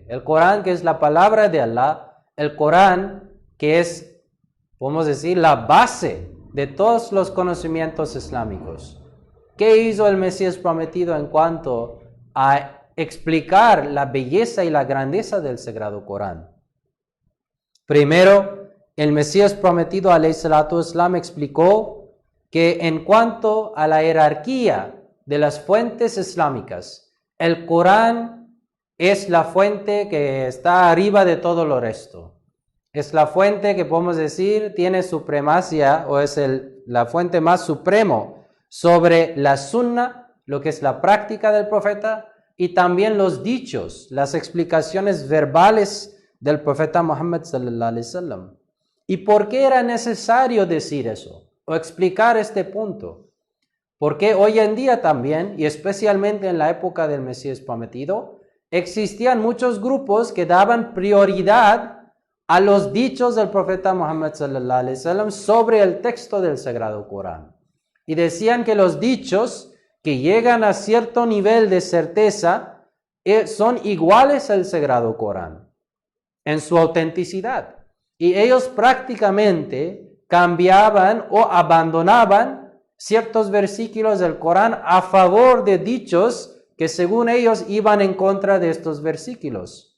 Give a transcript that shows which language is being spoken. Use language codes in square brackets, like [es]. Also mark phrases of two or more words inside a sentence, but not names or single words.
[es] El Corán, que es la palabra de Allah. El Corán, que es, podemos decir, la base de todos los conocimientos islámicos. ¿Qué hizo el Mesías prometido en cuanto a explicar la belleza y la grandeza del Sagrado Corán? Primero, el Mesías prometido, [ar] عليه الصلاة والسلام, [es] explicó que en cuanto a la jerarquía de las fuentes islámicas, el Corán es la fuente que está arriba de todo lo resto. Es la fuente que podemos decir tiene supremacía o es la fuente más supremo sobre la sunna, lo que es la práctica del profeta, y también los dichos, las explicaciones verbales del profeta Muhammad [ar] صلى الله عليه وسلم. [es] ¿Y por qué era necesario decir eso o explicar este punto? Porque hoy en día también, y especialmente en la época del Mesías prometido, existían muchos grupos que daban prioridad a los dichos del profeta Muhammad [ar] صلى الله عليه وسلم [es] sobre el texto del Sagrado Corán. Y decían que los dichos que llegan a cierto nivel de certeza son iguales al Sagrado Corán en su autenticidad. Y ellos prácticamente cambiaban o abandonaban ciertos versículos del Corán a favor de dichos que según ellos iban en contra de estos versículos.